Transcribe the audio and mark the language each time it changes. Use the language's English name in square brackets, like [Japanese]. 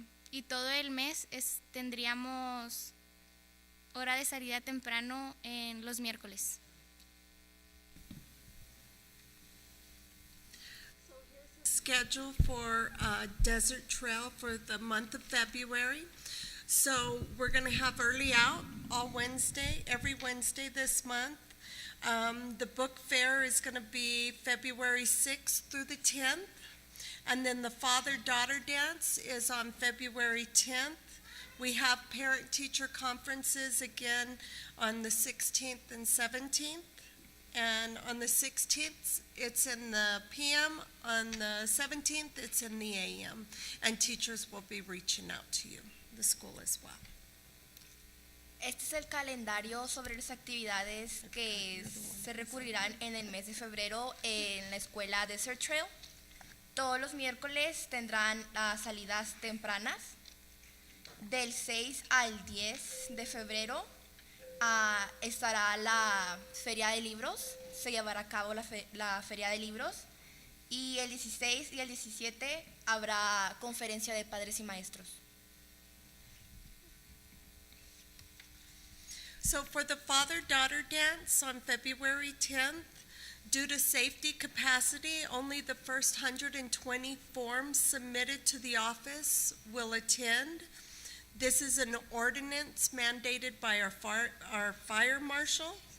[Spanish] Y todo el mes tendríamos hora de salida temprano en los miércoles. [English] Schedule for Desert Trail for the month of February. So we're going to have early out every Wednesday this month. The book fair is going to be February 6th through the 10th. And then the father-daughter dance is on February 10th. We have parent-teacher conferences again on the 16th and 17th. And on the 16th, it's in the PM. On the 17th, it's in the AM. And teachers will be reaching out to you, the school as well. [Spanish] Este es el calendario sobre las actividades que se recurrirán en el mes de febrero en la escuela Desert Trail. Todos los miércoles tendrán las salidas tempranas. Del 6 al 10 de febrero estará la Feria de Libros, se llevará a cabo la Feria de Libros, y el 16 y el 17 habrá conferencia de padres y maestros. [English] So for the father-daughter dance on February 10th, due to safety capacity, only the first 120 forms submitted to the office will attend. This is an ordinance mandated by our fire marshal.